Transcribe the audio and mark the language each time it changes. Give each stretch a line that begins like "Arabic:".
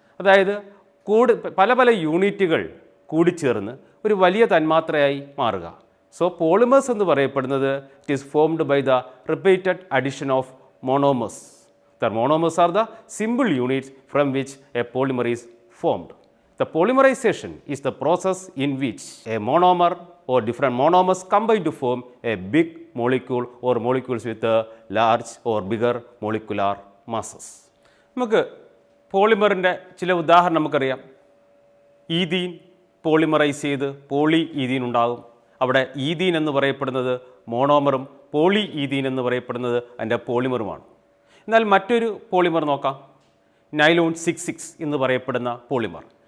Malayalam: അതായത് പല യൂണിറ്റുകൾ കൂടിച്ചേർന്ന് ഒരു വലിയ തന്മാത്രയായി മാറുക. സോ പോളിമേഴ്സ് എന്ന് പറയപ്പെടുന്നത്
English: It is formed by the repeated addition of monomers. The monomers are the simple units from which a polymer is formed. The polymerization is the process in which a monomer or different monomers combine to form a big molecule or molecules with a large or bigger molecular masses.
Malayalam: നമുക്ക് പോളിമറിൻ്റെ ചില ഉദാഹരണം നമുക്കറിയാം. Ethene polymerise ചെയ്ത് poly ethene ഉണ്ടാകും. അവിടെ ethene എന്ന് പറയപ്പെടുന്നത് മോണോമറും poly ethene എന്ന് പറയപ്പെടുന്നത് അതിൻ്റെ പോളിമറുമാണ്. എന്നാൽ മറ്റൊരു പോളിമർ നോക്കാം, നൈലോൺ 66 എന്ന് പറയപ്പെടുന്ന പോളിമർ.